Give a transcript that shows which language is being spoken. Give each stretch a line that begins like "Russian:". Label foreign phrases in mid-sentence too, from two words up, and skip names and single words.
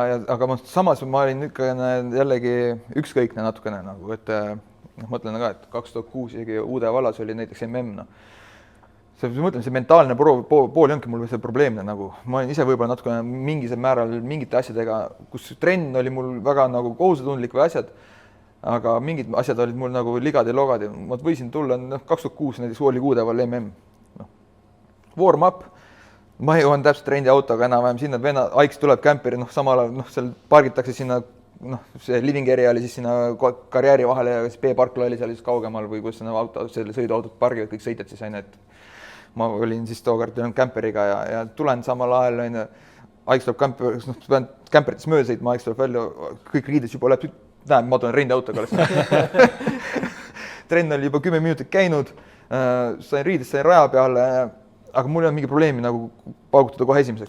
Estonian: Aga samas ma olin ikka jällegi ükskõikne natukene nagu, et mõtlen ka, et 2006 isegi Uude vallas oli näiteks MM, mõtlen, see mentaalne pool ei olnudki mul see probleemne nagu, ma olin ise võib-olla natukene mingisel määral mingite asjadega, kus trenn oli mul väga nagu kohusetundlik või asjad, aga mingid asjad olid mul nagu ligad ja logad ja ma võisin tulla, 2006 näiteks oli Uude vall MM, warm
English: up,
Estonian: ma jõuan täpselt rendiautoga enam-vähem sinna, venna, Aiks tuleb kämperi, samal ajal, seal pargitakse sinna, see
English: living area
Estonian: oli siis sinna karjääri vahele ja siis B-parkla oli seal siis kaugemal või kus selle sõiduautot pargivad, kõik sõitjad siis aina, et ma olin siis tookord kämperiga ja tulen samal ajal, Aiks tuleb pean kämperites mööda sõitma, Aiks tuleb välja, kõik riides juba läheb, näeb, ma tulen rendiautoga trenn oli juba 10 minutit käinud, sain riidest, sain raja peale, aga mul ei olnud mingi probleemi nagu paugutada kohe esimeseks.